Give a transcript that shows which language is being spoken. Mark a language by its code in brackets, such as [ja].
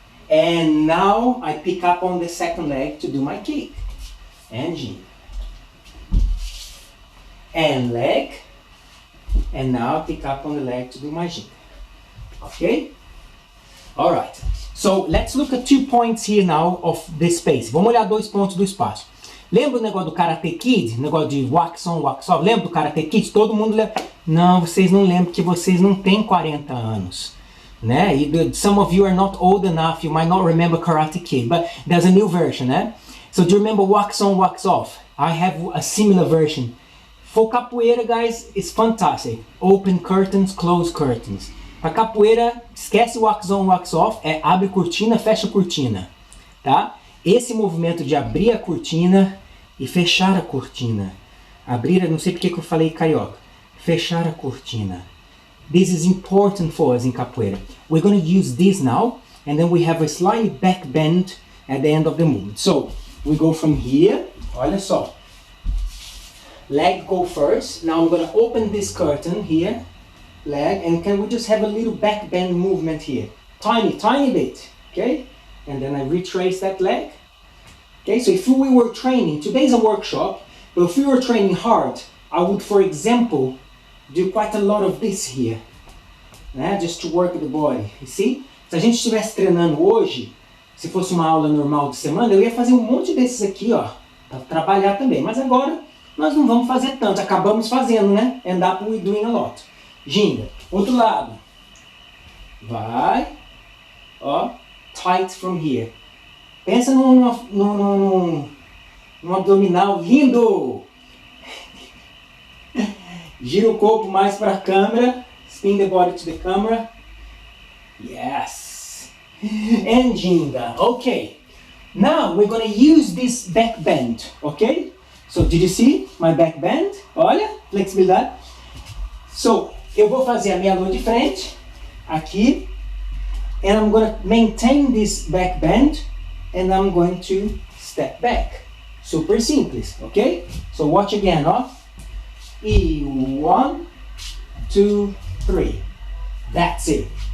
[en] And now I pick up on the second leg to do my kick. And gira. And leg. And now I pick up on the leg to do my gira. Okay? Alright. So let's look at 2 points here now of the space. [pt] Vamos olhar 2 pontos do espaço. Lembra o negócio do Karate Kid? O negócio de [en] wax on, wax off? [pt] Lembra do Karate Kid? Todo mundo lembra. Não, vocês não lembram porque vocês não têm 40 anos. Né? [en] Some of you are not old enough, you might not remember Karate Kid, but there's a new version, [pt] né? [en] So do you remember wax on, wax off? I have a similar version. For capoeira, guys, it's fantastic. Open curtains, close curtains. [pt] Para capoeira, esquece [en] wax on, wax off, [pt] abre cortina, fecha cortina, tá? Esse movimento de abrir a cortina e fechar a cortina. Abrir, não sei porque que eu falei carioca. Fechar a cortina. [en] This is important for us in capoeira. We're going to use this now, and then we have a slight back bend at the end of the movement. So, we go from here, [pt] olha só. [en] Leg go first. Now I'm going to open this curtain here, leg, and can we just have a little back bend movement here? Tiny bit, okay? And then I retrace that leg. Okay, so if we were training, today's a workshop, but if we were training hard, I would, for example, do quite a lot of this here, [pt] né? [en] Just to work the body, you see? [pt] Se a gente estivesse treinando hoje, se fosse uma aula normal de semana, eu ia fazer um monte desses aqui, ó, para trabalhar também. Mas agora, nós não vamos fazer tanto, acabamos fazendo, né? [en] End up we doing a lot. [pt] Ginga, outro lado. Vai, ó, [en] tight from here. [pt] Pensa num abdominal lindo. Gira o corpo mais para a câmera. [en] Spin the body to the camera. Yes. And ginga. Okay. Now we're going to use this back bend. Okay? So did you see my back bend? [pt] Olha, flexibilidade. [en] So [pt] eu vou fazer a meia lua de frente. aqui, [en] and I'm gonna maintain this back bend, and I'm going to step back. Super simples, ok? So watch again, ó. E 1, 2, 3. That's it.